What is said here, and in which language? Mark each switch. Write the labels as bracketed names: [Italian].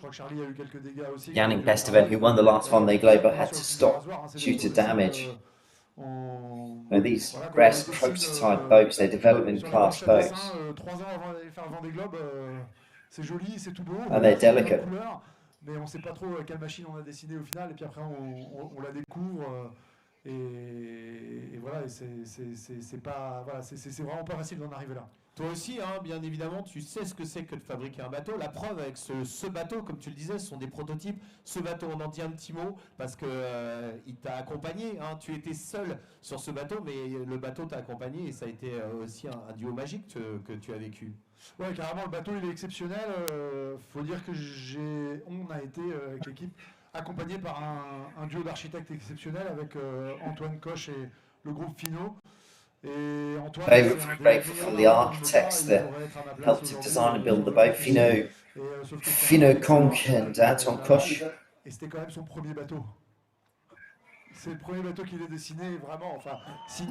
[English] Yannick Besteven, who won the last Vendée Globe, but had to stop due to damage. Now these Brest prototype boats, they're development class boats, and they're delicate. [French] Mais on ne sait pas trop quelle machine on a dessiné au final, et puis après on la découvre, et voilà, c'est vraiment pas facile d'en arriver là. Toi aussi, hein, bien évidemment, tu sais ce que c'est que de fabriquer un bateau. La preuve avec ce bateau, comme tu le disais, ce sont des prototypes. Ce bateau, on en dit un petit mot parce que il t'a accompagné. Hein. Tu étais seul sur ce bateau, mais le bateau t'a accompagné et ça a été aussi un duo magique que tu as vécu. Ouais, carrément, le bateau il est exceptionnel. Faut dire que on a été avec l'équipe accompagné par un duo d'architectes exceptionnels avec Antoine Coche et le groupe Fino. [English] Very grateful from the architects that helped to design and build the boat, Fino Conk and Anton Koch. [French] Et c'était quand même son premier bateau. C'est le premier bateau qu'il a dessiné vraiment, enfin signé.